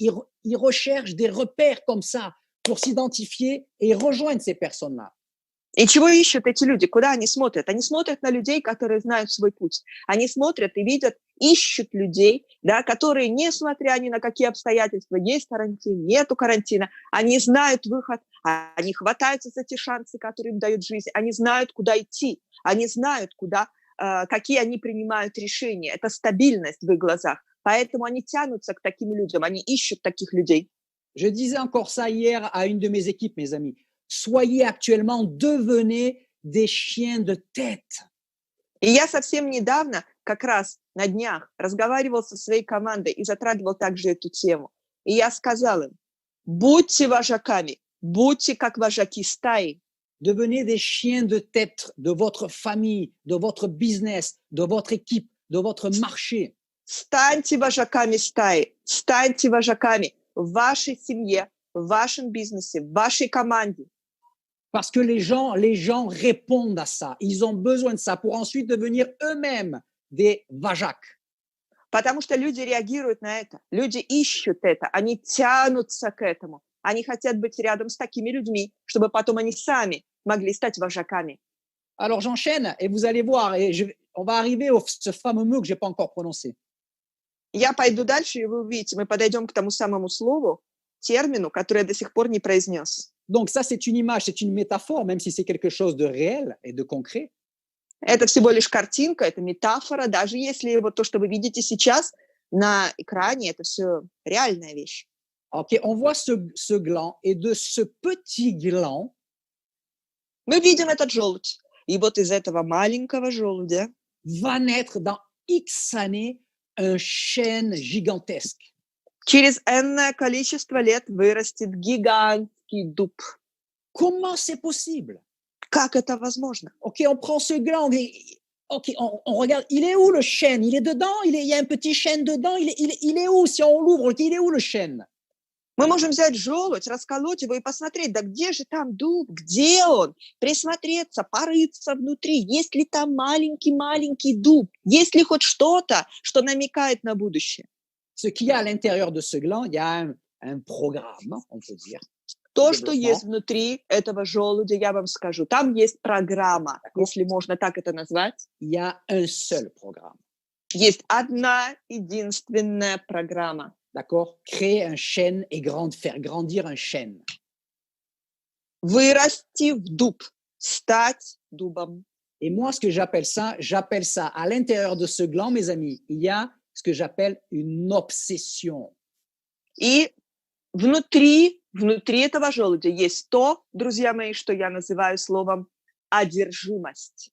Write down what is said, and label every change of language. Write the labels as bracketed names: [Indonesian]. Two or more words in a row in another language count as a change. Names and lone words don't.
[French] Ils recherchent des repères comme ça pour s'identifier et rejoindre ces personnes-là. [Russian] И чего ищут эти люди? Куда они смотрят? Они смотрят на людей, которые знают свой путь. Они смотрят и видят, ищут людей, да, которые, несмотря ни на какие обстоятельства, есть карантин, нету карантина, они знают выход, они хватаются за те шансы, которые им дает жизнь, они знают, куда идти, они знают, какие они принимают решения. Это стабильность в их глазах. Поэтому они тянутся к таким людям, они ищут таких людей. [French] Je disais encore ça hier à une de mes équipes, mes amis. Soyez actuellement, devenez des chiens de tête. [Russian] И я совсем недавно, как раз на днях, разговаривал со своей командой и затрагивал также эту тему. И я сказал им, будьте вожаками, будьте как вожаки стаи. [French] Devenez des chiens de tête de votre famille, de votre business, de votre équipe, de votre marché. [Russian] Станьте вожаками стаи, станьте вожаками в вашей семье, в вашем бизнесе, в вашей команде. [French] Parce que les gens répondent à ça. Ils ont besoin de ça pour ensuite devenir eux-mêmes des vajaks. [Russian] Потому что люди реагируют на это, люди ищут это, они тянутся к этому. Они хотят быть рядом с такими людьми, чтобы потом они сами могли стать вожаками. [French] Alors j'enchaîne et vous allez voir, on va arriver à ce fameux mot que je n'ai pas encore prononcé. [Russian] Я пойду дальше, и вы увидите, мы подойдем к тому самому слову, термину, который я до сих пор не произнес. [French] Donc ça, c'est une image, c'est une métaphore, même si c'est quelque chose de réel et de concret. [Russian] Это всего лишь картинка, это метафора, даже если вот то, что вы видите сейчас на экране, это все реальная вещь. [French] Ok, on voit ce gland, et de ce petit gland, [Russian] мы видим этот желудь, и вот из этого маленького желудя [French] va naître dans X années un chêne gigantesque. [Russian] Через энное количество лет вырастет гигантский дуб. [French] Comment c'est possible? [Russian] Как это возможно? [French] Ok, on prend ce gland, ok, on regarde, il est où le chêne? Il est dedans? Il y a un petit chêne dedans? Il est où? Si on l'ouvre, il est où le chêne? [Russian] Мы можем взять желудь, расколоть его и посмотреть, да где же там дуб, где он? Присмотреться, порыться внутри, есть ли там маленький дуб, есть ли хоть что-то, что намекает на будущее. [French] Ce qu'il y a à l'intérieur de ce gland, il y a un programme, on peut dire. [Russian] То, что есть внутри этого желудя, я вам скажу, там есть программа, если можно так это назвать. [French] Il y a un seul programme. [Russian] Есть одна единственная программа. [French] D'accord? Créer un chêne et faire grandir un chêne. [Russian] Вырасти в дуб, стать дубом. [French] Et moi, ce que j'appelle ça à l'intérieur de ce gland, mes amis, il y a ce que j'appelle une obsession. [Russian] И внутри этого желудя есть то, друзья мои, что я называю словом одержимость.